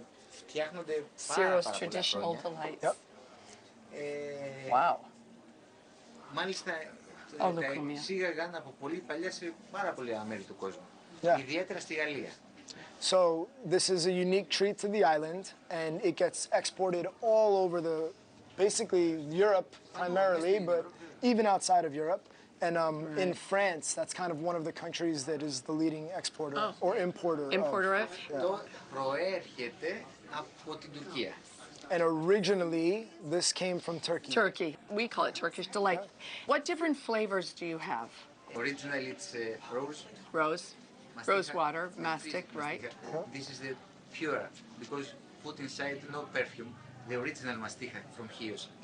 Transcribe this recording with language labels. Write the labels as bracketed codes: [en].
[el] Φτιάχνονται πάρα πολλά [en] traditional [el] χρόνια. [en] delights. Wow. [el] Μάλιστα τα εξήγαγαν από πολύ παλιά σε πάρα πολλά μέρη του κόσμου. Ιδιαίτερα στη Γαλλία. [en] So this is a unique treat to the island, and it gets exported all over basically Europe primarily, but even outside of Europe. And in France, that's kind of one of the countries that is the leading exporter or importer. Of. [el] Το προέρχεται από την Τουρκία. [en] And originally, this came from Turkey. Turkey. We call it Turkish delight. What different flavors do you have? Originally it's rose. Rose water, mastic, right? This is the pure, because put inside no perfume, the original mastica from Chios.